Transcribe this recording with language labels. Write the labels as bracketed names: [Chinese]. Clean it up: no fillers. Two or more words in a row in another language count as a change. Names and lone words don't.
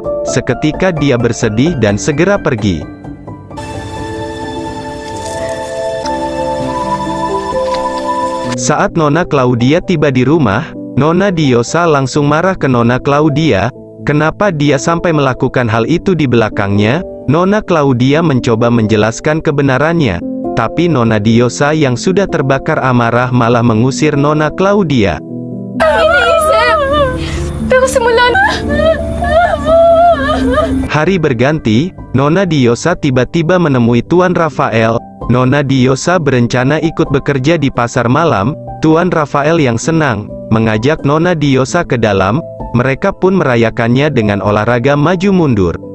[Indonesian] Seketika dia bersedih dan segera pergi. Saat Nona Claudia tiba di rumah, Nona Diosa langsung marah ke Nona Claudia. Kenapa dia sampai melakukan hal itu di belakangnya? Nona Claudia mencoba menjelaskan kebenarannya, tapi Nona Diosa yang sudah terbakar amarah malah mengusir Nona Claudia. [Filipino] Iniisip! Pero simula na! [Indonesian] Hari berganti, Nona Diosa tiba-tiba menemui Tuan Rafael. Nona Diosa berencana ikut bekerja di pasar malam. Tuan Rafael yang senang mengajak Nona Diosa ke dalam. Mereka pun merayakannya dengan olahraga maju mundur.